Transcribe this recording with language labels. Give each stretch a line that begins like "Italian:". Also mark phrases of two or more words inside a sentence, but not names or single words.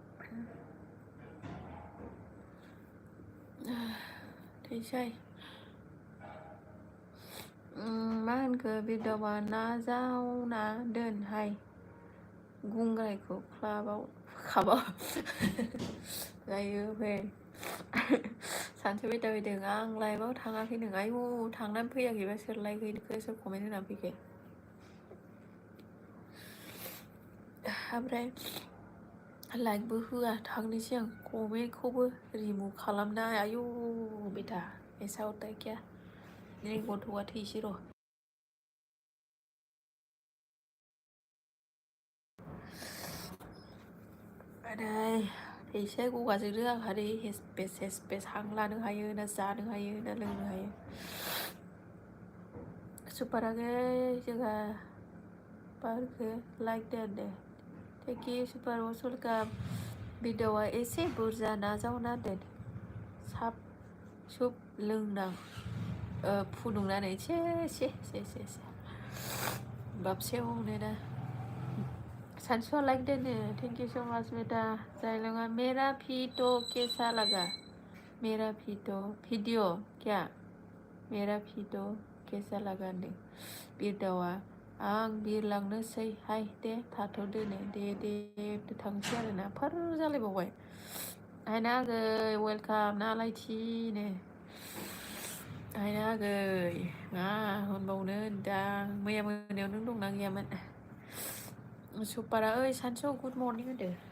Bodo: Dosay मा होनखो बिदावा नाजावना दोनहाय गुंग्रायखौ खाबाव जायो फै सानसे बेदा फैदों आं लाइभआव थाङाखै नों आयु थांनानै फैयाखैबा सोर लाइक हैखो सोर कमेन्ट होनानै फैखो ओमफ्राय लाइकबो होआ थांनोसै आं कमेन्टखौबो रिमुभ खालामना आयु
Hindi: बेटा ऐसा होता है क्या
Bodo: नै गथ'आ थैसै र' आदै थैसै गगाजोंनो आंहा नै हेसपेस हां लानो हायो ना जानो हायो ना लोंनो हायो सुपाराखै जोंहा बारखो लाइक दोन
English: thank you
Bodo: सुपार वेलकाम भिडिअआ एसे बुरजा नाजावना दोन साब सुप लोंनां फुदुंनानै से बाबसेयावनो ना सानसुआ लाइक
Hindi: दोनो
English: thank you so much
Hindi: बेटा जायलङा मेरा वीडियो कैसा लगा मेरा वीडियो क्या मेरा वीडियो कैसा लगा
Bodo: होनदों बिरदावा आं बिरलांनोसै हाय दे थाथ'दोनो दे थांसै आरोना फोर जालायबावबाय आयना आगै वेलकाम नालायथिनो आयना आगै मा होनबावनो दां मैया मोनायाव नों दंना गैयामोन सुपारा ओइ सानसु
English: good morning
Bodo: होनदो